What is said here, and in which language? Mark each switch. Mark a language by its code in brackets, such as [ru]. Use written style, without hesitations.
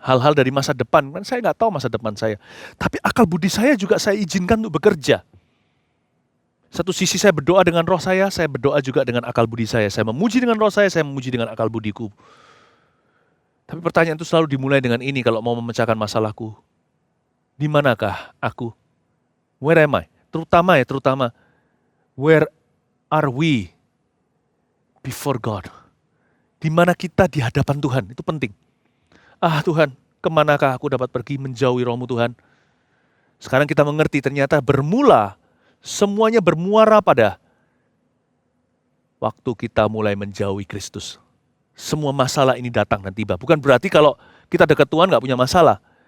[id] Hal-hal dari masa depan, kan saya nggak tahu masa depan saya. Tapi akal budi saya juga saya izinkan untuk bekerja. Satu sisi saya berdoa dengan roh saya berdoa juga dengan akal budi saya. Saya memuji dengan roh saya memuji dengan akal budiku. Tapi pertanyaan itu selalu dimulai dengan ini kalau mau memecahkan masalahku. Di manakah aku? [en] Where am I? [id] Terutama, [en] where are we before God? [id] Di mana kita di hadapan Tuhan, itu penting. Tuhan, kemanakah aku dapat pergi menjauhi roh-Mu Tuhan? Sekarang kita mengerti ternyata semuanya bermuara pada waktu kita mulai menjauhi Kristus. Semua masalah ini datang dan tiba. Bukan berarti kalau kita dekat Tuhan gak punya masalah.